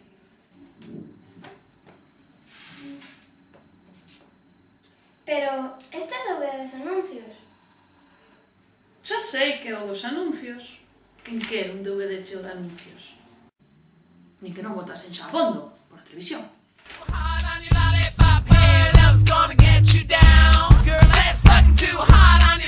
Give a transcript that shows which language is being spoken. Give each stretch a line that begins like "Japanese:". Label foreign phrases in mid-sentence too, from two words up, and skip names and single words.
Galician: Pero este é o DVD dos anuncios. Xa sei que é o dos anuncios. Quen quere un DVD cheo de anuncios? Nin que non botasen xa abondo por televisión.
English: Hard on your lollipop, hair love's gonna get you down. Girl, that's sucking too hard on